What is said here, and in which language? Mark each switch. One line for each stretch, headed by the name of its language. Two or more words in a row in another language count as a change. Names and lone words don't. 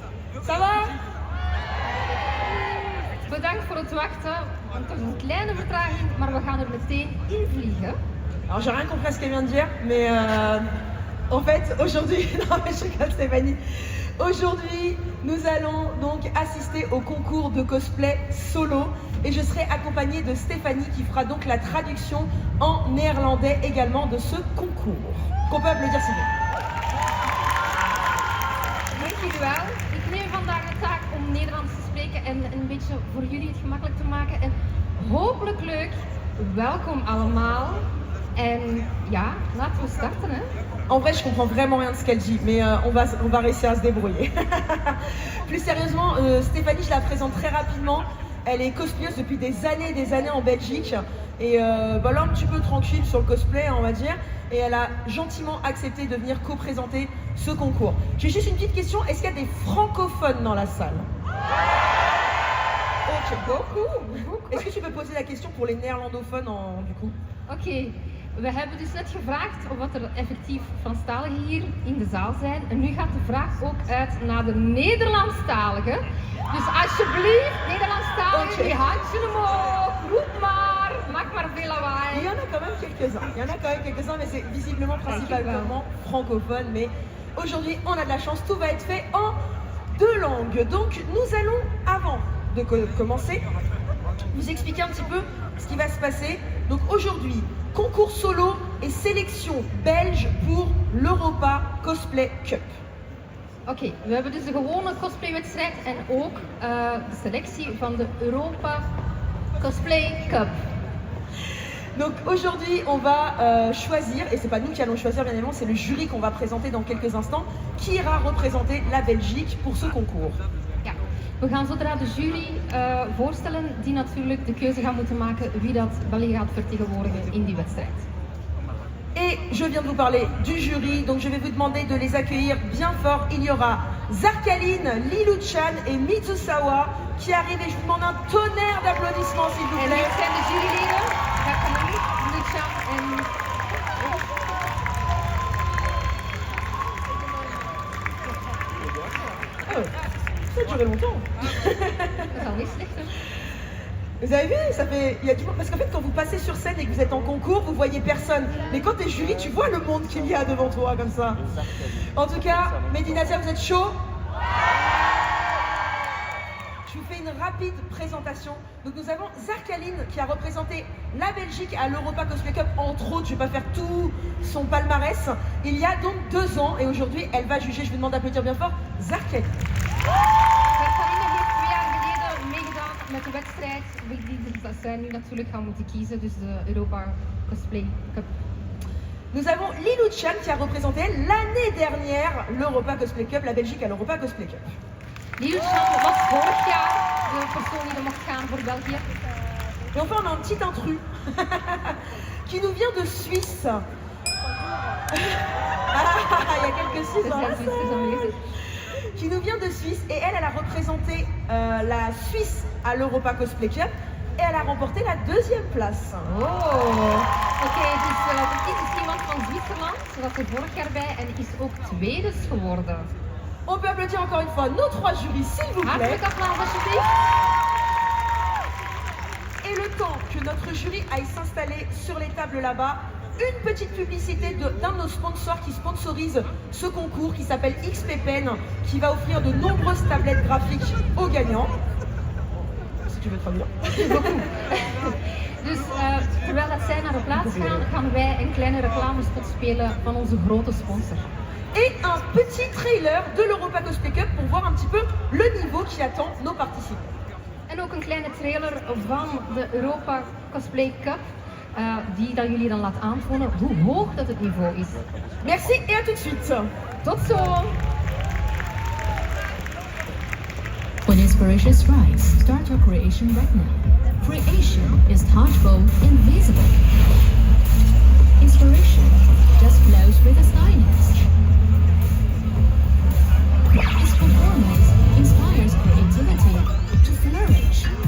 French: Ça va?
Dutch: Bedankt voor het wachten, want er is een kleine vertraging, maar we gaan er meteen in vliegen.
French: Alors j'ai rien compris à ce qu'elle vient de dire, mais en fait aujourd'hui, non mais je rigole Stéphanie, aujourd'hui nous allons donc assister au concours de cosplay solo et je serai accompagnée de Stéphanie qui fera donc la traduction en néerlandais également de ce concours. Qu'on peut applaudir s'il vous plaît.
Dutch: Dank jullie wel. Ik neem vandaag de taak om Nederlands te spreken en een beetje voor jullie het gemakkelijk te maken. En hopelijk leuk. Welkom allemaal. En ja, laten we starten hè.
French: En vrai, je comprends vraiment rien de ce qu'elle dit, mais on va réussir à se débrouiller. Plus sérieusement, Stéphanie, je la présente très rapidement. Elle est cosplayeuse depuis des années en Belgique. Et bah là, un petit peu tranquille sur le cosplay, on va dire. Et elle a gentiment accepté de venir co-présenter ce concours. J'ai juste une petite question, est-ce qu'il y a des francophones dans la salle? Ok, beaucoup. Est-ce que tu peux poser la question pour les néerlandophones du coup?
Dutch: Oké, we hebben dus net gevraagd of wat er effectief Franstaligen hier in de zaal zijn. En nu gaat de vraag ook uit naar de Nederlandstaligen. Dus alsjeblieft, Nederlandstaligen, Okay. die handje omhoog, roep maar, maak maar veel lawaai.
French: Il y en a quand même quelques-uns. Mais c'est visiblement principalement francophone. Mais aujourd'hui, on a de la chance, tout va être fait en 2 langues. Donc nous allons, avant de commencer, vous expliquer un petit peu ce qui va se passer. Donc aujourd'hui, concours solo et sélection belge pour l'Europa Cosplay Cup.
Dutch: Oké, we hebben dus de gewone cosplaywedstrijd en ook de selectie van de Europa Cosplay Cup.
French: Donc aujourd'hui, on va choisir, et c'est pas nous qui allons choisir bien évidemment, c'est le jury qu'on va présenter dans quelques instants, qui ira représenter la Belgique pour ce concours.
Dutch: Ja, we gaan zodra de jury voorstellen die natuurlijk de keuze gaan moeten maken wie dat België gaat vertegenwoordigen in die wedstrijd.
French: Et je viens de vous parler du jury, donc je vais vous demander de les accueillir bien fort. Il y aura Zarkaline, Lilu-chan et Mitsusawa qui arrivent et je vous demande un tonnerre d'applaudissements s'il vous
Dutch: En
French: plaît.
Dutch: dit zijn de juryleden, Jacqueline, Lucia en...
French: Oh, ça a duré longtemps.
Dutch: Dat is al niet slecht hè?
French: Vous avez vu, ça fait, il y a du monde, parce qu'en fait quand vous passez sur scène et que vous êtes en concours, vous voyez personne. Mais quand tu es jury, tu vois le monde qu'il y a devant toi comme ça. En tout cas, Medinatia, vous êtes chaud? Je vous fais une rapide présentation. Donc nous avons Zarkaline qui a représenté la Belgique à l'Europa Cosplay Cup, entre autres, je ne vais pas faire tout son palmarès. Il y a donc 2 ans et aujourd'hui elle va juger, je vous demande d'applaudir bien fort, Zarkaline.
Dutch: Jacqueline heeft 2 jaar geleden meegedaan met de wedstrijd die zij nu natuurlijk gaan moeten kiezen, dus de Europa Cosplay Cup.
French: Nous avons Lilu-chan qui a représenté l'année dernière l'Europa Cosplay Cup, la Belgique à l'Europa Cosplay Cup.
Dutch: Lilu-chan was vorig jaar de persoon die er mocht gaan voor België.
French: Et enfin on a un petit intrus qui nous vient de Suisse. Ah, il y a quelques Suisses dans la salle. Qui nous vient de Suisse et elle a représenté la Suisse à l'Europa Cosplay Cup et elle a remporté la 2e place. Oh.
Dutch: Oké, dus er is iemand van Zwitserland, ze was er vorig jaar bij en is ook tweede geworden.
French: On peut applaudir encore une fois nos 3 jurys s'il vous plaît.
Dutch: Hartelijk applaus alsjeblieft.
French: Et le temps que notre jury aille s'installer sur les tables là-bas, une petite publicité d'un de nos sponsors qui sponsorise ce concours qui s'appelle XP Pen, qui va offrir de nombreuses tablettes graphiques aux gagnants. Si tu veux traduire.
Dutch: Dus terwijl dat zij naar de plaats gaan, gaan wij een kleine reclamespot spelen van onze grote sponsor.
French: Et un petit trailer de l'Europa Cosplay Cup pour voir un petit peu le niveau qui attend nos participants.
Dutch: En ook een kleine trailer van de Europa Cosplay Cup, die dat jullie dan laat aantonen hoe hoog dat het niveau is.
French: Merci et à tout de suite.
Dutch: Tot zo!
English: When inspiration strikes, start your creation right now. Creation is touchable, invisible. Inspiration just flows with the stylus. Its performance inspires creativity to flourish.